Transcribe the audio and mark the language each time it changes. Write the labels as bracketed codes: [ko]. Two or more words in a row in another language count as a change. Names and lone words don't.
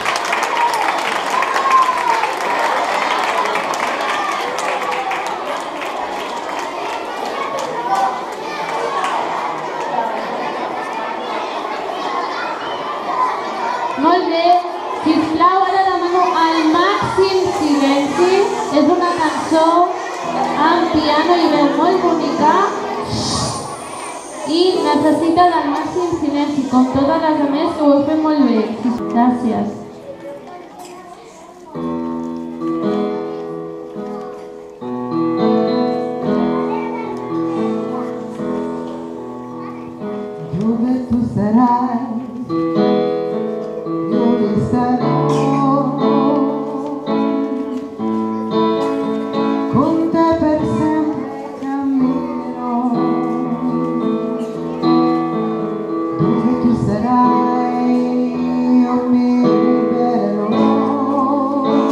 [ca] Molt bé, sisplau, ara demano el màxim silenci. És una cançó amb piano i veu molt bonica i necessita del màxim silenci, com totes les altres que ho heu fet molt bé. Gràcies. [it] Dove tu sarai? Con te per sempre camminerò, dove tu sarai io mi libererò,